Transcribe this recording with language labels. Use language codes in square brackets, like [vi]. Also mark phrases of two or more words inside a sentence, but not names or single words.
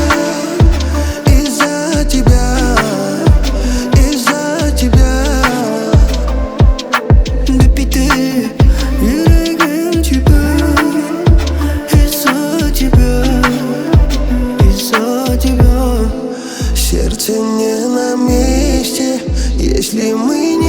[ru] из-за тебя, из-за тебя. [tt] Дөп-дөп, йөрәгем тибә, [ru] из-за тебя, из-за тебя. Сердце не на месте, если мы